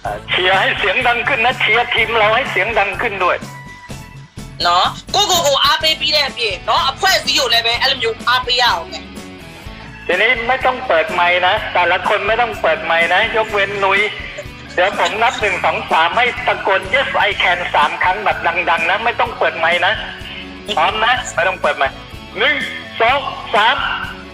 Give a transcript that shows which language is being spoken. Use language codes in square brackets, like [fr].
[th] เชียร์ให้เสียงดังขึ้นนะเชียร์ทีมเราให้เสียงดังขึ้นด้วย [my] နော်ကိုအားပေးပြီးတဲ့အပြင်နော်အဖွဲ့အစည်းကိုလည်းပဲအဲ့လိုမျိုးအားပေးရအောင်ပဲ [th] ทีนี้ไม่ต้องเปิดไมค์นะแต่ละคนไม่ต้องเปิดไมค์นะยกเว้นนุ้ยเดี๋ยวผมนับ1 2 3ให้ตะโกน [en] yes I can [th] 3 ครั้งแบบดังๆนะไม่ต้องเปิดไมค์นะพร้อมนะไม่ต้องเปิดไมค์1 2 3